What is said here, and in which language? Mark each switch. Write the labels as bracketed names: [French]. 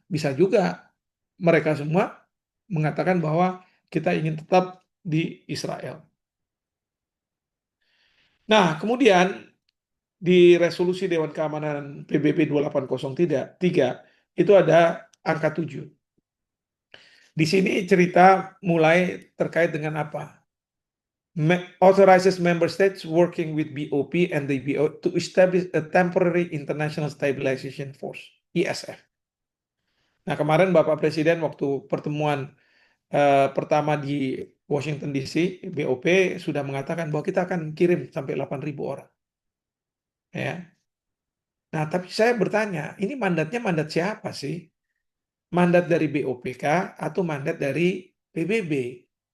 [Indonesian] Bisa juga mereka semua mengatakan bahwa kita ingin tetap di Israel. Nah, kemudian di resolusi Dewan Keamanan PBB 2803 itu ada angka 7. Di sini cerita mulai terkait dengan apa? [English] Authorizes member states working with BOP and the BO to establish a temporary international stabilization force, ISF. [Indonesian] Nah, kemarin Bapak Presiden waktu pertemuan pertama di Washington DC, BOP sudah mengatakan bahwa kita akan kirim sampai 8.000 orang. Ya. Nah, tapi saya bertanya, ini mandatnya mandat siapa sih? Mandat dari BOPK atau mandat dari PBB?